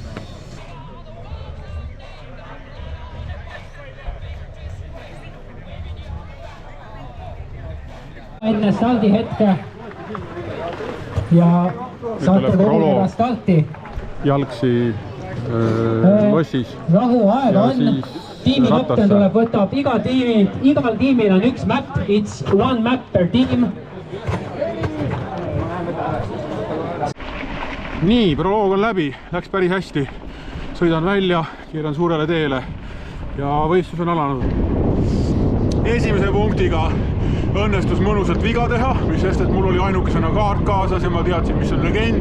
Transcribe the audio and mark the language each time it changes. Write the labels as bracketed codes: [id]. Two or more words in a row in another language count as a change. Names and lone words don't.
[et] Enne stardi hetke ja saate koguneda starti. Jalgsi lossis. Rahuaega on. Tiimi kapten tuleb, võtab igal tiimil on üks map, [en] it's one map per team. [et] Nii, proloog on läbi, läks päris hästi. Sõidan välja, keeran suurele teele ja võistlus on alanud. Esimese punktiga õnnestus mõnusalt viga teha, mis sest, et mul oli ainukesena kaart kaasas ja ma teadsin, mis on legend.